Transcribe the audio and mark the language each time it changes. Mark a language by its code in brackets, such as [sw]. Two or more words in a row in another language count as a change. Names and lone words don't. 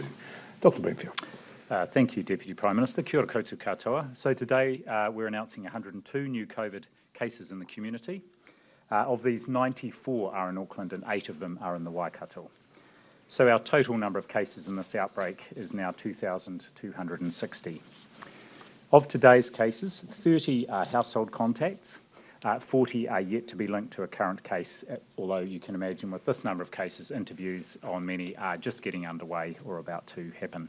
[en] Dr. Bloomfield. Thank you, Deputy Prime Minister. [mi] Kia ora koutou katoa. [en] So today we're announcing 102 new COVID cases in the community. Of these, 94 are in Auckland and 8 of them are in the Waikato. So our total number of cases in this outbreak is now 2,260. Of today's cases, 30 are household contacts, 40 are yet to be linked to a current case, although you can imagine with this number of cases, interviews on many are just getting underway or about to happen.